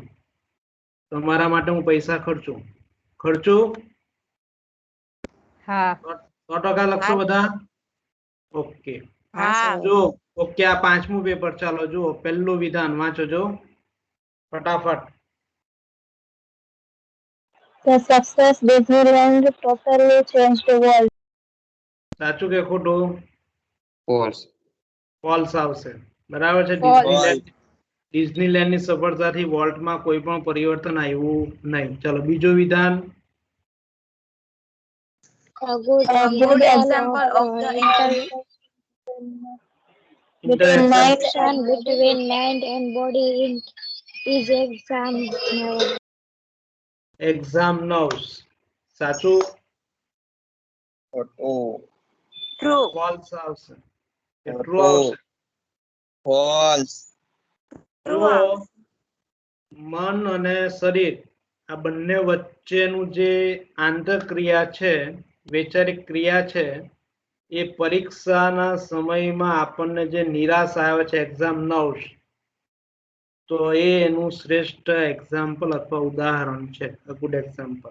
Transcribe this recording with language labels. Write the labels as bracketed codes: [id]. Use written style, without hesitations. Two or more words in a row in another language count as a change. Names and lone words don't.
[gu] તમારા માટે હું પૈસા ખર્ચું. હા. 100% લખશો બધા? ઓકે. હા. જો ઓકે, આ 5મું પેપર. ચાલો જુઓ, પહેલું વિધાન વાંચો જો ફટાફટ. [en] The success Disneyland totally changed the world. [gu] સાચું કે ખોટું? ફોલ્સ. ફોલ્સ આવશે, બરાબર છે. False. ડિઝનીલેન્ડની સફળતાથી વોલ્ટમાં કોઈ પણ પરિવર્તન આવ્યું નહીં. ચલો બીજું વિધાન. [en] A good Good example example of the Between mind interaction between mind and body is exam nerve. exam nerves. [gu] સાચું? ખોટું. true. ફોલ્સ આવશે કે ટ્રુ ખોટું. આવશે? ફોલ્સ. True. જુઓ, મન અને શરીર આ બંને વચ્ચેનું જે આંતરક્રિયા છે, વૈચારિક ક્રિયા છે, એ પરીક્ષાના સમયમાં આપણને જે નિરાશ આવે છે [en] exam nerves, [gu] તો એ એનું શ્રેષ્ઠ એક્ઝામ્પલ અથવા ઉદાહરણ છે, [en] a good example.